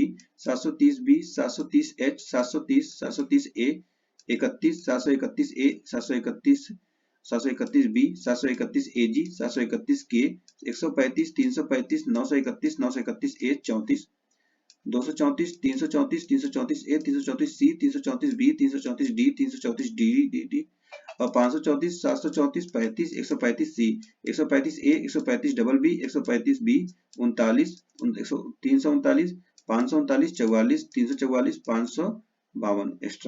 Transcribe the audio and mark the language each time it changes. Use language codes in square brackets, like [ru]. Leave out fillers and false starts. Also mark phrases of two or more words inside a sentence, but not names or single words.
[hi] 730B 730H 730 730A 31 731A 731 731B 731AG 731K 135 335 931 931A 34 234 334 334A 334C 334B 334D 334D और 534 734 35 135C 135A 135BB 135B 39 339 539 44 344 552 एक्स्ट्रा।